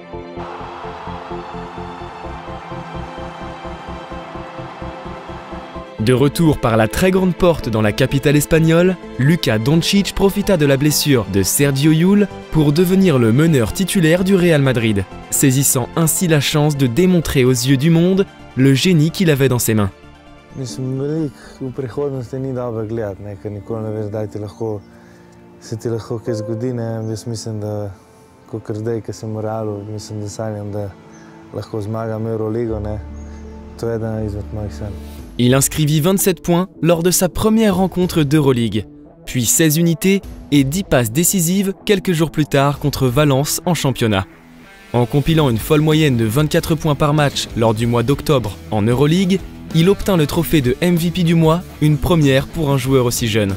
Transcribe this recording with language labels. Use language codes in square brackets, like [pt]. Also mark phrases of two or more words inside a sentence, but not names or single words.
[fr] De retour par la très grande porte dans la capitale espagnole, Luka Doncic profita de la blessure de Sergio Llull pour devenir le meneur titulaire du Real Madrid, saisissant ainsi la chance de démontrer aux yeux du monde le génie qu'il avait dans ses mains. [sl] Mislim, veliko v prihodnosti ni dobro gledati, ker nikoli ne veš, kdaj se ti lahko kaj zgodi. Jaz mislim, da kakor zdaj, ko sem v Realu, mislim, da sanjam, da lahko zmagam Euroligo. To je eden izmed mojih sanj. [fr] Il inscrivit 27 points lors de sa première rencontre d'Euroleague, puis 16 unités et 10 passes décisives quelques jours plus tard contre Valence en championnat. En compilant une folle moyenne de 24 points par match lors du mois d'octobre en Euroleague, il obtint le trophée de MVP du mois, une première pour un joueur aussi jeune.